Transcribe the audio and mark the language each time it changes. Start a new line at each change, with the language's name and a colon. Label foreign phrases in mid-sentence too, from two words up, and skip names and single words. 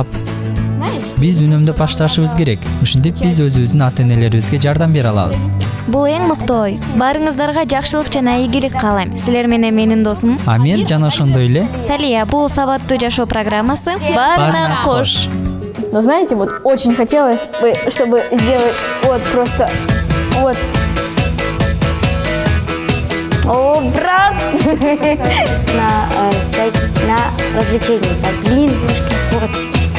Kyrgyz: Биз үнөмдөп башташыбыз керек. Ушинтип биз өзүбүздүн ата-энелерибизге жардам бере алабыз. Бул эң мыкты ой. Барыңыздарга жакшылык жана ийгилик каалайм. Силер менен менин досум Амир жана ошондой эле Салия. Бул сабаттуу жашоо программасы. Баарына кош.
Russian: Но знаете, вот очень хотелось бы, чтобы сделать вот просто вот. О, брат! на развлечение. Так, блин, вот.